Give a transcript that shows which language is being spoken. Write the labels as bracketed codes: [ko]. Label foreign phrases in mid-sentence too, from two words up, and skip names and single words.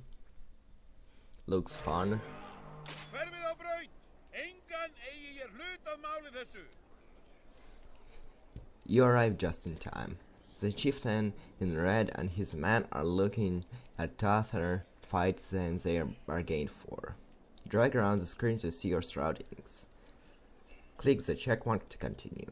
[en] Looks fun. [is] Hverfið á braut! Engan eigi ég hlut að máli þessu! [en] You arrived just in time. The chieftain in red and his men are looking at tougher fights than they bargained for. Drag around the screen to see your surroundings. Click the check mark to continue.